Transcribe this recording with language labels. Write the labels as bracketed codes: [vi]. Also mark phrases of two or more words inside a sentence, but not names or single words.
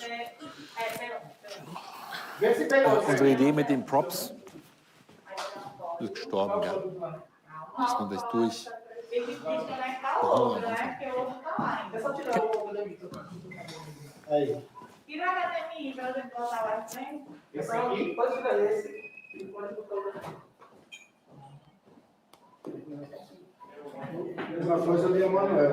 [de] Unsere Idee mit den Props ist gestorben, ja. Dass man sich durch... [pt] Aí. Tira a HDMI para eu botar lá em frente. Esse aqui, pode tirar esse e pode botar o daqui. Mesma coisa ali, Manuel.